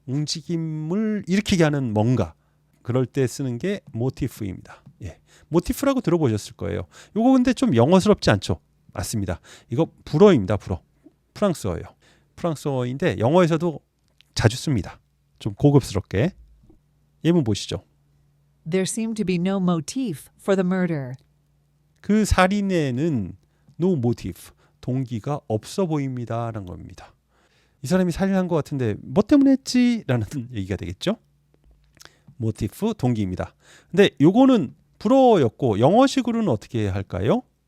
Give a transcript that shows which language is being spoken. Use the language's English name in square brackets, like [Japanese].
[Korean] 움직임을 일으키게 하는 뭔가, 그럴 때 쓰는 게 모티프입니다. 모티프라고 들어보셨을 거예요. 이거 근데 좀 영어스럽지 않죠? 맞습니다. 이거 불어입니다. 불어. 프랑스어예요. 프랑스어인데 영어에서도 자주 씁니다. 좀 고급스럽게. 예문 보시죠. [English] There seemed to be no motif for the murder. [Korean] 그 살인에는 [English] no motive, [Korean] 동기가 없어 보입니다라는 겁니다. 이 사람이 살인한 것 같은데 뭐 때문에 했지? 라는 얘기가 되겠죠. 모티프, 동기입니다. 근데 요거는 불어였고 영어식으로는 어떻게 할까요?